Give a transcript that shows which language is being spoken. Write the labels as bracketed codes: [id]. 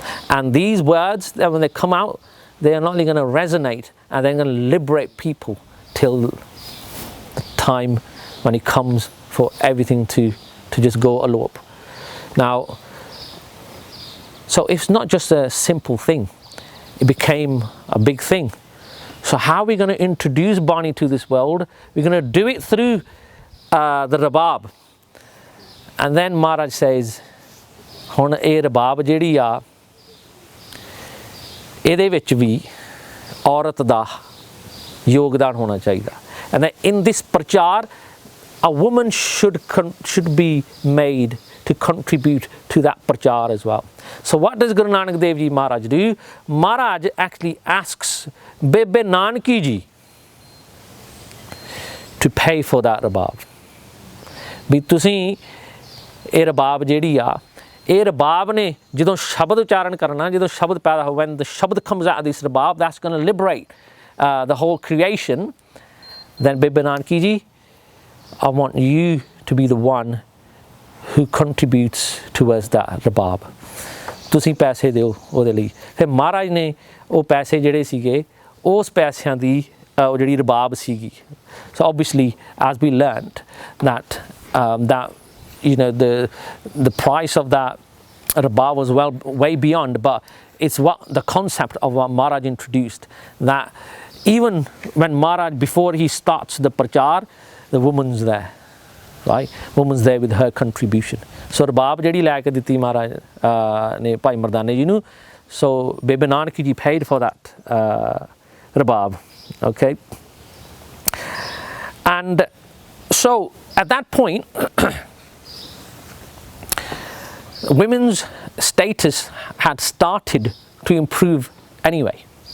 [en] And these words, that when they come out, they are not only going to resonate, and they're going to liberate people till the time when it comes for everything to to just go elope. Now, so it's not just a simple thing, it became a big thing. So how are we going to introduce Bani to this world? We're going to do it through the Rabab. And then Maharaj says, [pa] ਹੁਣ ਇਹ ਰਬਾਬ ਜਿਹੜੀ ਆ ਇਹਦੇ ਵਿੱਚ ਵੀ ਔਰਤ ਦਾ ਯੋਗਦਾਨ ਹੋਣਾ ਚਾਹੀਦਾ. [en] And then in this prachar, a woman should be made to contribute to that prachar as well. So what does Guru Nanak Dev Ji Maharaj do? Maharaj actually asks Bebe Nanaki Ji to pay for that rabab. [pa] ਵੀ ਤੁਸੀਂ ਇਹ ਰਬਾਬ ਜਿਹੜੀ ਆ ਇਹ ਰਬਾਬ ਨੇ ਜਦੋਂ ਸ਼ਬਦ ਉਚਾਰਨ ਕਰਨਾ ਜਦੋਂ ਸ਼ਬਦ ਪੈਦਾ ਹੋ [en] when the shabad comes out of this rabab, that's going to liberate the whole creation. Then Bebe Nanaki Ji, I want you to be the one who contributes towards that rabab. [pa] ਤੁਸੀਂ ਪੈਸੇ ਦਿਓ ਉਹਦੇ ਲਈ. ਫਿਰ ਮਹਾਰਾਜ ਨੇ ਉਹ ਪੈਸੇ ਜਿਹੜੇ ਸੀਗੇ ਉਸ ਪੈਸਿਆਂ ਦੀ ਉਹ ਜਿਹੜੀ ਰਬਾਬ ਸੀਗੀ. [en] So obviously as we learned that that you know the price of that rabab was way beyond, but it's what the concept of what Maharaj introduced, that even when Maharaj, before he starts the prachar, the woman's there, right? Woman's there with her contribution. [pa] So rabab ਜਿਹੜੀ ਲੈ ਕੇ ਦਿੱਤੀ ਮਹਾਰਾਜ ਨੇ ਭਾਈ ਮਰਦਾਨੇ ਜੀ ਨੂੰ. [en] So Bebe Nanaki Ji paid for that rabab, okay? And so at that point women's status had started to improve anyway.